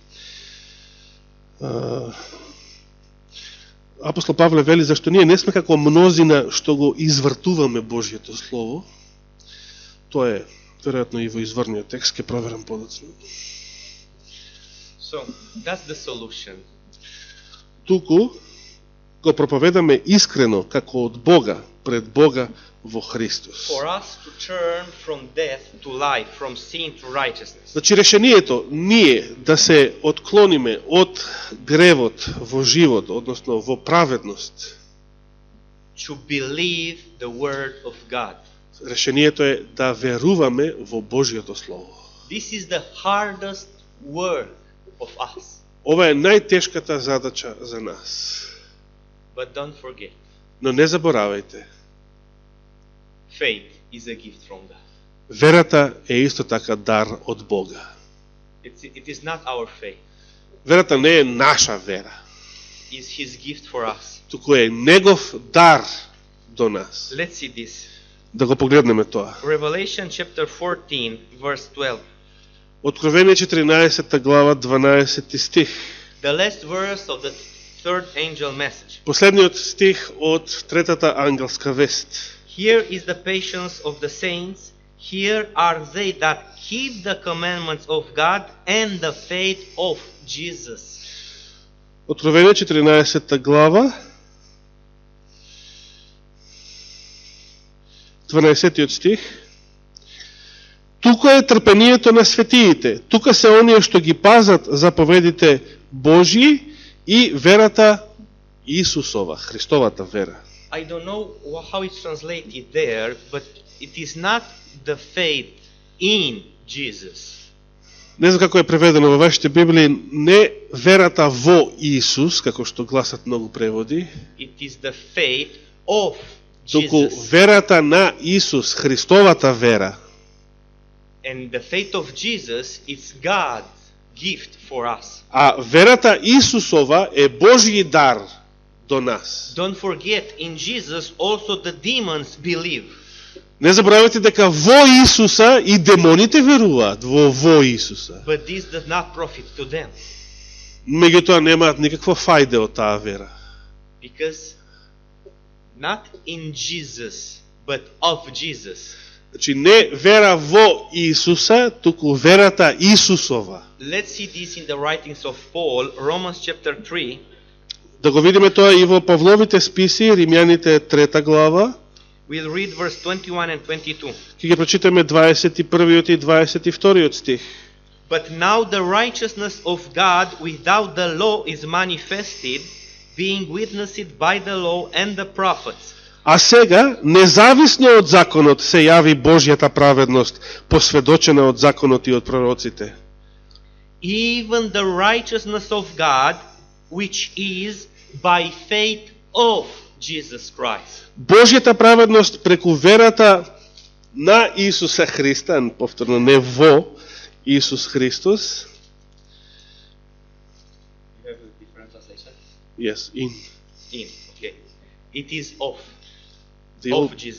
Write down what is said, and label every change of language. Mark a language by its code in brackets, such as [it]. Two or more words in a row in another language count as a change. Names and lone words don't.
[mk] Апостол Павле вели зашто ние не сме како мнозина што го извртуваме Божјето Слово. Тоа е веројатно и во изврниот текст, ќе проверам подоцна. [en] So, that's the solution. [mk] Туку го проповедаме искрено како од Бога, пред Бога во Христос. [en] For us to turn from death to life, from sin to righteousness. [mk] Значи решението ние да се отклониме од гревот во живот, односно во праведност. [en] To believe the word of God. [mk] Решението е да веруваме во Божјото Слово. [en] This is the hardest work of us. [mk] Ова е најтешката задача за нас. [en] But don't forget, [mk] Но не заборавајте, [en] faith is a gift from God. [mk] верата е исто така дар од Бога. [en] It is not our faith. [mk] Верата не е наша вера, [en] It's His gift for us. [mk] туку е Негов дар до нас. [en] Let's see this. [mk] Да го погледнеме тоа. [en] Revelation chapter 14, verse 12. [mk] Откровение 14 глава 12 стих. [en] The last verse of the third angel message. [mk] Последниот стих од третата ангелска вест. [en] Here is the patience of the saints. Here are they that keep the commandments of God and the faith of Jesus. [mk] Откровение 14 глава, 12 стих. Тука е трпението на светиите. Тука се оние што ги пазат заповедите Божји и верата Исусова, Христовата вера. [en] I don't know how it's translated there, but it is not the faith in Jesus. [mk] Не знам како е преведено во вашите Библии, не верата во Исус, како што гласат многу преводи, [en] It is the faith of [mk] туку [en] Jesus. [mk] верата на Исус, Христовата вера. [en] And the faith of Jesus is God's gift for us. [mk] А верата Исусова е Божји дар до нас. [en] Don't forget, in Jesus also the demons believe. [mk] Не забравяйте дека во Исуса и демоните веруваат во Исуса. [en] But this does not profit to them. [mk] Меѓутоа немаат никаква фајде од таа вера. [en] Because not in Jesus, but of Jesus. [mk] Значи не вера во Исуса, туку верата Исусова. [en] Let's see this in the writings of Paul, Romans chapter 3. [mk] Да го видиме тоа и во Павловите списи, Римјаните 3 глава. [en] We'll read verse 21 and 22. [mk] Ќе ги прочитаме 21 и 22 стих. [en] But now the righteousness of God without the law is manifested, being witnessed by the law and the prophets. [mk] А сега, независно од законот, се јави Божјата праведност, посведочена од законот и од пророците. [en] Even the righteousness of God, which is by faith of Jesus Christ. [mk] Божјата праведност преку верата на Исуса Христа, повторно не во Исус Христос. [en] You have a different translation? Yes, in. In, okay. It is of Jesus.